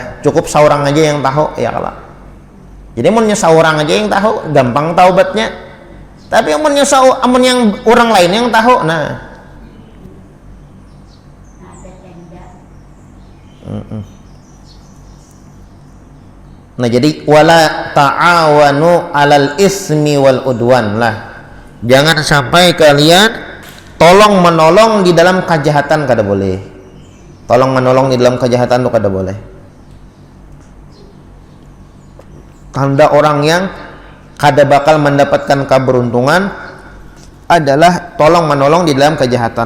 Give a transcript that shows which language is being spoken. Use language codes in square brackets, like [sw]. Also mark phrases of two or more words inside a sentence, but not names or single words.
[id] Cukup seorang aja yang tahu ya kalau. Jadi munnya seorang aja yang tahu, gampang taubatnya. Tapi amun yang orang lain yang tahu, nah. [ar] Nah jadi ولا تعاونوا على الإثم والعدوان lah. [id] Jangan sampai kalian tolong menolong di dalam kejahatan, kada boleh. Tolong menolong di dalam kejahatan itu kada boleh. Tanda orang yang kada bakal mendapatkan keberuntungan adalah tolong menolong di dalam kejahatan.